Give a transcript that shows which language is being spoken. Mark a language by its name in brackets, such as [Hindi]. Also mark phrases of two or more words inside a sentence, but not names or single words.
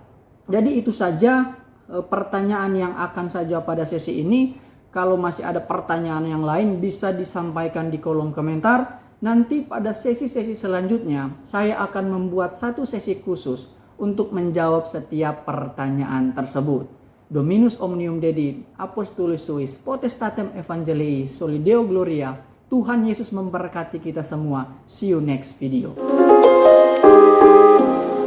[Indonesian] Jadi itu saja pertanyaan yang akan saya jawab pada sesi ini. Kalau masih ada pertanyaan yang lain bisa disampaikan di kolom komentar. Nanti pada sesi-sesi selanjutnya saya akan membuat satu sesi khusus untuk menjawab setiap pertanyaan tersebut. [Latin] Dominus omnium dedit, Apostolus suis, potestatem evangelii, soli Deo gloria. [Indonesian] Tuhan Yesus memberkati kita semua. [English] See you next video.